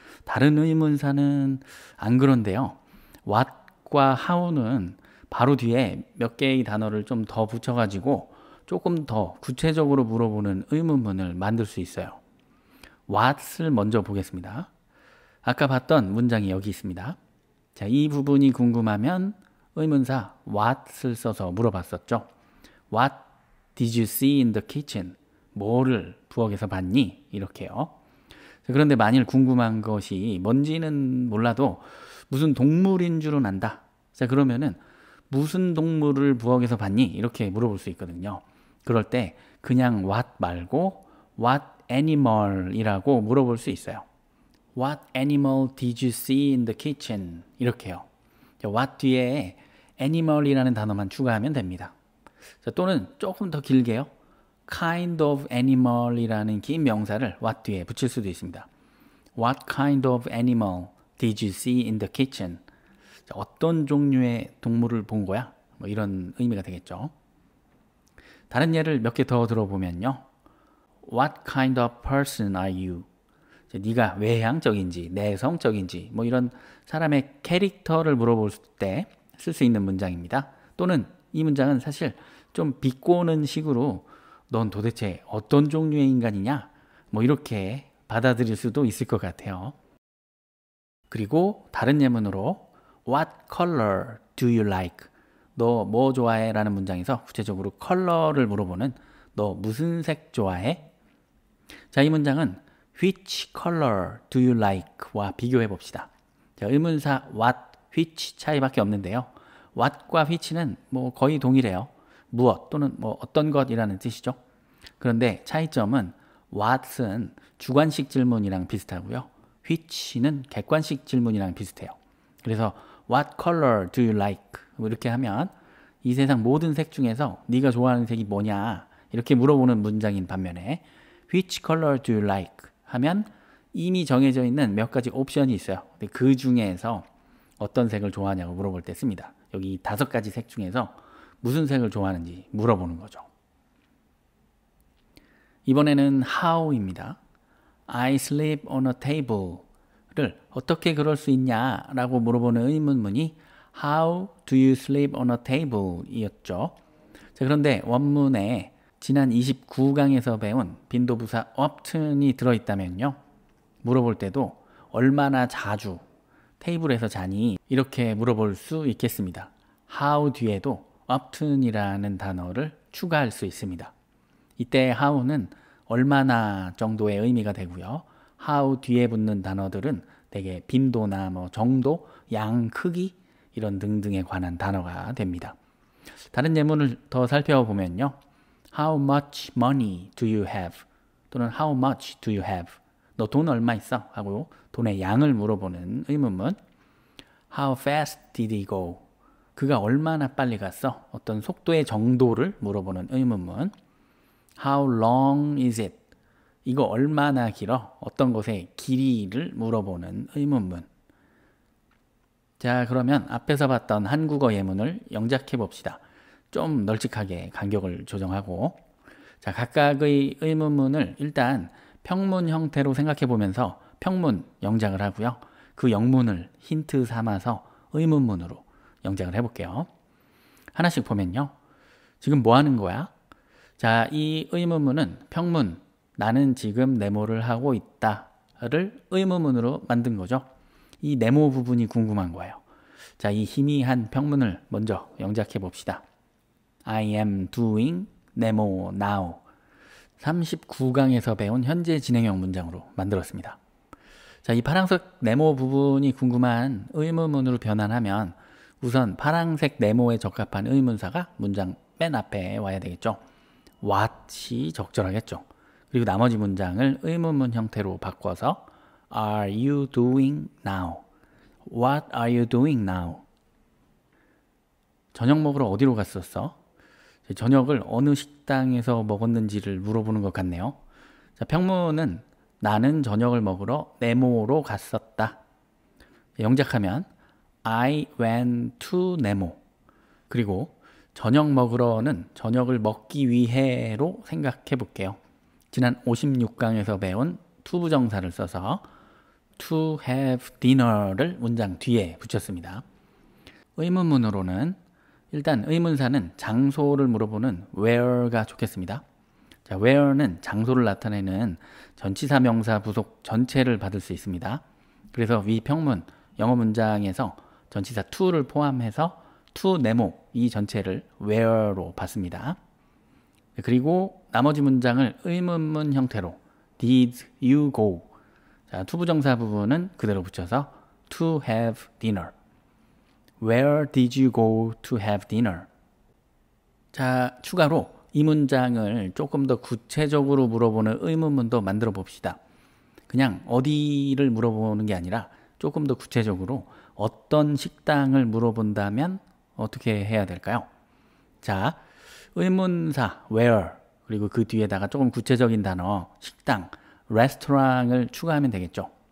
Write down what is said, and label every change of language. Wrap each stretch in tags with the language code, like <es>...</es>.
<ko>다른 의문사는 안 그런데요. what과 how는 바로 뒤에 몇 개의 단어를 좀 더 붙여가지고 조금 더 구체적으로 물어보는 의문문을 만들 수 있어요. what을 먼저 보겠습니다. 아까 봤던 문장이 여기 있습니다. 자, 이 부분이 궁금하면 의문사 what을 써서 물어봤었죠.</ko> <en>What did you see in the kitchen?</en> <ko>뭐를 부엌에서 봤니? 이렇게요. 자, 그런데 만일 궁금한 것이 뭔지는 몰라도 무슨 동물인 줄은 안다. 자, 그러면은 무슨 동물을 부엌에서 봤니? 이렇게 물어볼 수 있거든요. 그럴 때 그냥 what 말고 what animal 이라고 물어볼 수 있어요.</ko> <en>What animal did you see in the kitchen?</en> <ko>이렇게요. what 뒤에 animal이라는 단어만 추가하면 됩니다. 자, 또는 조금 더 길게요. kind of animal이라는 긴 명사를 what 뒤에 붙일 수도 있습니다.</ko> <en>What kind of animal did you see in the kitchen?</en> <ko>자, 어떤 종류의 동물을 본 거야? 뭐 이런 의미가 되겠죠. 다른 예를 몇 개 더 들어보면요.</ko> <en>What kind of person are you?</en> <ko>네가 외향적인지 내성적인지 뭐 이런 사람의 캐릭터를 물어볼 때 쓸 수 있는 문장입니다. 또는 이 문장은 사실 좀 비꼬는 식으로 넌 도대체 어떤 종류의 인간이냐? 뭐 이렇게 받아들일 수도 있을 것 같아요. 그리고 다른 예문으로</ko> <en>What color do you like?</en> <ko>너 뭐 좋아해? 라는 문장에서 구체적으로 컬러를 물어보는 너 무슨 색 좋아해? 자, 이 문장은</ko> <en>Which color do you like?</en> <ko>와 비교해 봅시다. 자, 의문사 what, which 차이밖에 없는데요. what과 which는 뭐 거의 동일해요. 무엇 또는 뭐 어떤 것이라는 뜻이죠. 그런데 차이점은 what은 주관식 질문이랑 비슷하고요. which는 객관식 질문이랑 비슷해요. 그래서</ko> <en>what color do you like?</en> <ko>뭐 이렇게 하면 이 세상 모든 색 중에서 네가 좋아하는 색이 뭐냐 이렇게 물어보는 문장인 반면에</ko> <en>which color do you like?</en> <ko>하면 이미 정해져 있는 몇 가지 옵션이 있어요. 근데 그 중에서 어떤 색을 좋아하냐고 물어볼 때 씁니다. 여기 5가지 색 중에서 무슨 색을 좋아하는지 물어보는 거죠. 이번에는 how입니다.</ko> <en>I sleep on a table를</en> <ko>어떻게 그럴 수 있냐 라고 물어보는 의문문이</ko> <en>How do you sleep on a table?</en> <ko>이었죠. 자, 그런데 원문에 지난 29강에서 배운 빈도부사 often이 들어있다면요. 물어볼 때도 얼마나 자주 테이블에서 자니? 이렇게 물어볼 수 있겠습니다. how 뒤에도 often이라는 단어를 추가할 수 있습니다. 이때 how는 얼마나 정도의 의미가 되고요. how 뒤에 붙는 단어들은 대개 빈도나 뭐 정도, 양, 크기 이런 등등에 관한 단어가 됩니다. 다른 예문을 더 살펴보면요.</ko> <en>How much money do you have? 또는 How much do you have?</en> <ko>너 돈 얼마 있어? 하고 돈의 양을 물어보는 의문문.</ko> <en>How fast did he go?</en> <ko>그가 얼마나 빨리 갔어? 어떤 속도의 정도를 물어보는 의문문.</ko> <en>How long is it?</en> <ko>이거 얼마나 길어? 어떤 것의 길이를 물어보는 의문문. 자, 그러면 앞에서 봤던 한국어 예문을 영작해 봅시다. 좀 널찍하게 간격을 조정하고, 자, 각각의 의문문을 일단 평문 형태로 생각해 보면서 평문 영작을 하고요. 그 영문을 힌트 삼아서 의문문으로 영작을 해볼게요. 하나씩 보면요. 지금 뭐 하는 거야? 자, 이 의문문은 평문, 나는 지금 네모를 하고 있다를 의문문으로 만든 거죠. 이 네모 부분이 궁금한 거예요. 자, 이 희미한 평문을 먼저 영작해 봅시다.</ko> <en>I am doing 네모 now.</en> <ko>39강에서 배운 현재 진행형 문장으로 만들었습니다. 자, 이 파란색 네모 부분이 궁금한 의문문으로 변환하면 우선 파란색 네모에 적합한 의문사가 문장 맨 앞에 와야 되겠죠. what이 적절하겠죠. 그리고 나머지 문장을 의문문 형태로 바꿔서</ko> <en>Are you doing now? What are you doing now?</en> <ko>저녁 먹으러 어디로 갔었어? 저녁을 어느 식당에서 먹었는지를 물어보는 것 같네요. 자, 평문은 나는 저녁을 먹으러 네모로 갔었다. 영작하면</ko> <en>I went to 네모.</en> <ko>그리고 저녁 먹으러는 저녁을 먹기 위해로 생각해 볼게요. 지난 56강에서 배운 to 부정사를 써서 to have dinner를 문장 뒤에 붙였습니다. 의문문으로는 일단 의문사는 장소를 물어보는 where가 좋겠습니다. 자, where는 장소를 나타내는 전치사 명사 부속 전체를 받을 수 있습니다. 그래서 위 평문 영어 문장에서 전치사 to를 포함해서 to 네모 이 전체를 where로 받습니다. 그리고 나머지 문장을 의문문 형태로</ko> <en>did you go?</en> <ko>자, to 부정사 부분은 그대로 붙여서</ko> <en>to have dinner. Where did you go to have dinner?</en> <ko>자, 추가로 이 문장을 조금 더 구체적으로 물어보는 의문문도 만들어 봅시다. 그냥 어디를 물어보는 게 아니라 조금 더 구체적으로 어떤 식당을 물어본다면 어떻게 해야 될까요? 자, 의문사 where 그리고 그 뒤에다가 조금 구체적인 단어 식당, restaurant을 추가하면 되겠죠.</ko>